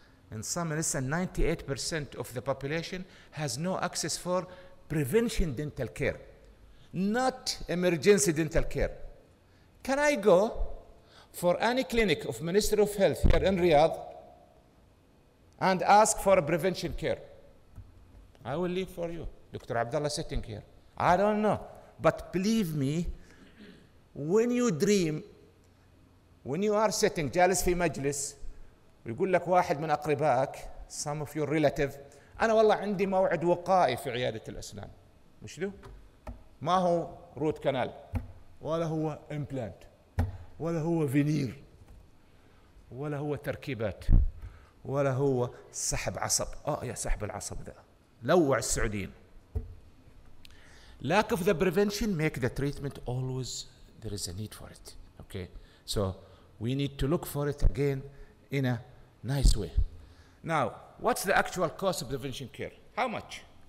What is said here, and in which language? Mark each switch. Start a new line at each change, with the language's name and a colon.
English: In some less than 98% of the population has no access for prevention dental care, not emergency dental care. Can I go for any clinic of Ministry of Health here in Riyadh and ask for a prevention care? I will leave for you. Dr. Abdullah sitting here. I don't know. But believe me, when you dream, when you are sitting
Arabic: جالس في مجلس ويقول لك واحد من أقربائك,
English: some of your relative,
Arabic: أنا والله عندي موعد وقائي في عيادة الأسنان. مش له؟ ما هو روت كانال ولا هو إمبلانت ولا هو فينير ولا هو تركيبات ولا هو سحب عصب. يا سحب العصب ده لوع السعوديين.
English: Lack of the prevention make the treatment always there is a need for it. Okay, so we need to look for it again in a nice way. Now, what's the actual cost of prevention care? How much?